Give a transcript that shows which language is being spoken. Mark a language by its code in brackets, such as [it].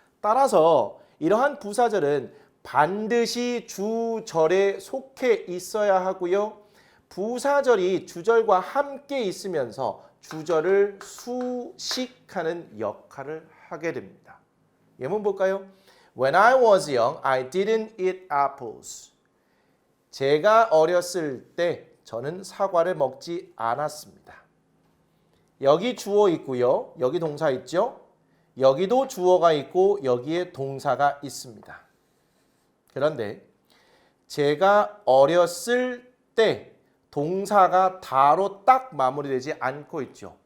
[ko] 따라서 이러한 부사절은 반드시 주절에 속해 있어야 하고요. 부사절이 주절과 함께 있으면서 주절을 수식하는 역할을 하게 됩니다. 예문 볼까요? [en] When I was young, I didn't eat apples. [ko] 제가 어렸을 때 저는 사과를 먹지 않았습니다. 여기 주어 있고요. 여기 동사 있죠? 여기도 주어가 있고 여기에 동사가 있습니다. 그런데 제가 어렸을 때 동사가 다로 딱 마무리되지 않고 있죠.